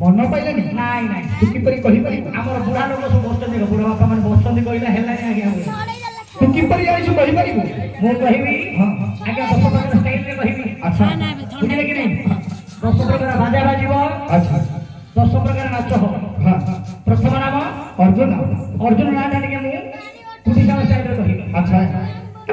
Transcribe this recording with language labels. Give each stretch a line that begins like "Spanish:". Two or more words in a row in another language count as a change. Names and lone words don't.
Odia: ମନ ପାଇଲାନି ନାଇଁ ନାଇଁ ତୁ କିପରି କହି ପାରିବୁ ଆମର ବୁଢା ଲୋକ ସବୁ ବସୁଛନ୍ତି ବୁଢା ବାପା ମାନେ ବସୁଛନ୍ତି କହିଲେ ହେଲାନି ଆଜ୍ଞା ତୁ କିପରି ଆଇଛୁ କହି ପାରିବୁ ମୁଁ କହିବି हां ଆଜ୍ଞା 10 ପ୍ରକାର ଷ୍ଟାଇଲରେ କହିବି अच्छा ବୁଝିଲେ କି ନାହିଁ 10 ପ୍ରକାର ବାଜା ବାଜିବ अच्छा 10 ପ୍ରକାର ନାଚ ହବ हां ପ୍ରଥମ ନାମ अर्जुन ଅର୍ଜୁନ ନାଁଟା ଟିକେ ମୁଁ କୁଟିସାଳ ଷ୍ଟାଇଲରେ କହିବି अच्छा